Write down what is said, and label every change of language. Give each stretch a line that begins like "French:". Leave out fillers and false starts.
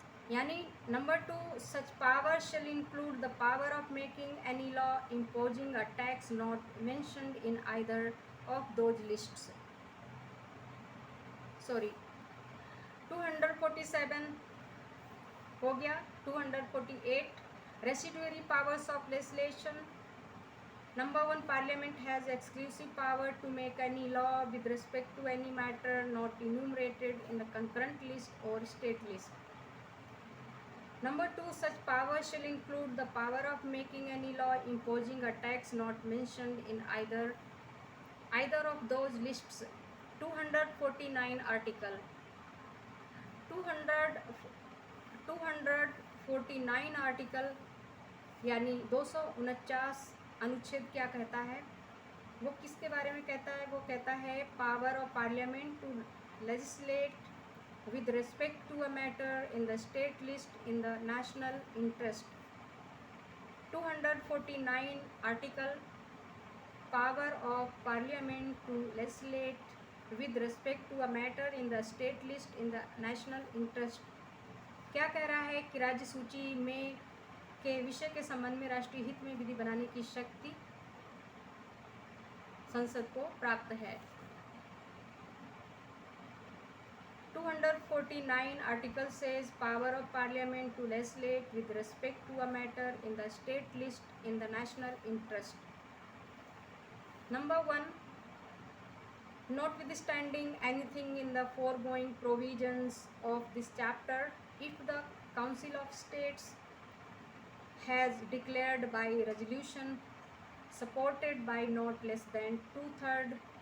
English: यानी number 2, such power shall include the power of making any law imposing a tax not mentioned in either of those lists.
Hindi: 247 हो गया।
English: 248 residuary powers of legislation. Number 1, Parliament has exclusive power to make any law with respect to any matter not enumerated in the concurrent list or state list. Number 2, such power shall include the power of making any law imposing a tax not mentioned in either of those lists.
Hindi: 249 article 249 article यानी 249 अनुच्छेद क्या कहता है? वो किसके बारे में कहता है?
English: वो कहता है power of Parliament to legislate with respect to a matter in the state list in the national interest.
Hindi: 249 article
English: power of Parliament to legislate with respect to a matter in the state list in the national interest
Hindi: क्या कह रहा है कि राज्य सूची में के विषय के संबंध में राष्ट्रीय हित में विधि बनाने की शक्ति संसद को प्राप्त है।
English: 249 article says power of parliament to legislate with respect to a matter in the state list in the national interest. Number 1, notwithstanding anything in the foregoing provisions of this chapter, if the Council of States has declared by resolution supported by not less than two-thirds